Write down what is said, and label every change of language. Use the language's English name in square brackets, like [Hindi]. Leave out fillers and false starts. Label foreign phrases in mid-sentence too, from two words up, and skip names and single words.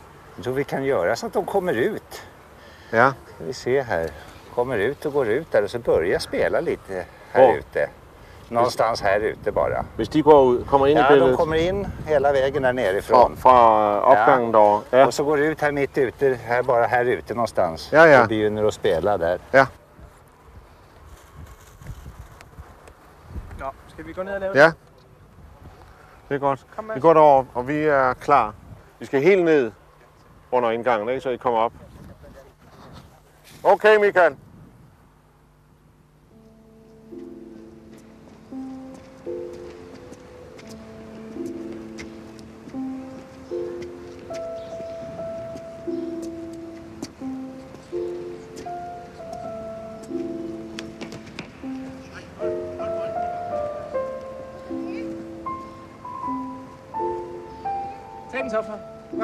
[Swedish] Jag tror vi kan göra så att de kommer ut. Ja. Ska vi se här. Kommer ut och går ut där och så börjar spela lite här ute. Någonstans här ute bara. [Danish] Hvis de kommer ind i billedet? [Swedish] Ja, de kommer in hela vägen där nerifrån. [Danish] Fra opgangen då. Ja. [Swedish] Och så går det ut här mitt ute, bara här ute någonstans. Ja. Och begynner att spela där. Ja. [Danish] Nå, skal vi gå ned og lave Ja. Det er godt. Vi går derover, og vi er klar. Vi skal helt ned under indgangen, ikke? Så I kommer op. Okay, Michael. Tag den så, far. Hva?